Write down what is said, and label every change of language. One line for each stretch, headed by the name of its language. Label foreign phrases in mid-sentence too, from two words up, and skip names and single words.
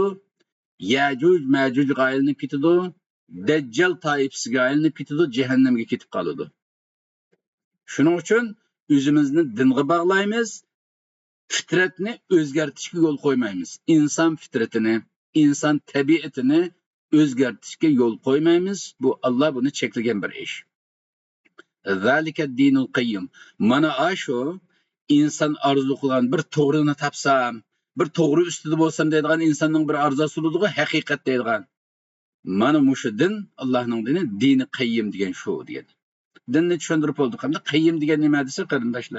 Uzbek: Yajuj Majuj aylanib ketadi, Dajjal toifasiga aylanib ketadi, jahannamga ketib qoladi. Shuning uchun o'zimizni dinga bog'laymiz, fitratni o'zgartirishga yo'l qo'ymaymiz. Inson fitratini, inson tabiatini o'zgartirishga yo'l qo'ymaymiz. Bu Alloh buni cheklagan bir ish.
Arabic: ذلك الدين القيم.
Uzbek: Mana shu inson orzu qilgan bir to'g'rini topsam, bir to'g'ri ustida bo'lsam deydigan insonning bir orzusi bo'ladi, haqiqat deydigan. Mana mushu din, Allohning dini,
Arabic: دين قيم
Uzbek: degan shu degan. Dinni tushuntirib bo'ldik. Hamda qayyim degan nima desa qarindoshlar?